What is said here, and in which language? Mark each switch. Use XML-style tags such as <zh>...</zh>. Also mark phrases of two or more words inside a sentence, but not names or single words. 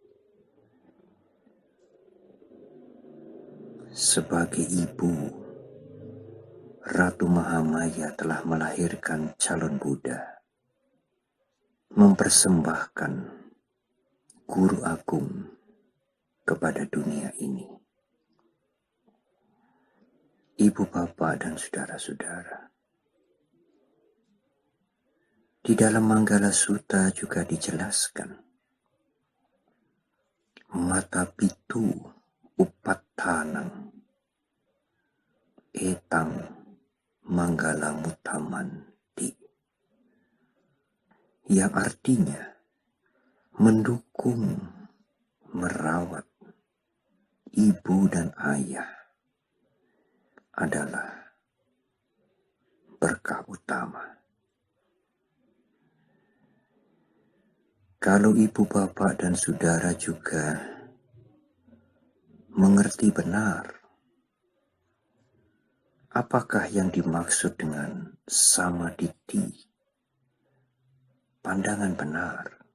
<id>Sebagai ibu, Ratu Mahamaya telah melahirkan calon Buddha, mempersembahkan guru agung kepada dunia ini. Ibu, bapak, dan saudara-saudara, di dalam Manggala Sutta juga dijelaskan,</id> <pi>mata pitu upattanang etang manggala mutamanti,</pi> <id>yang artinya mendukung, merawat ibu dan ayah adalah berkah utama. Kalau ibu, bapak, dan saudara juga mengerti benar apakah yang dimaksud dengan samaditi, pandangan benar</id>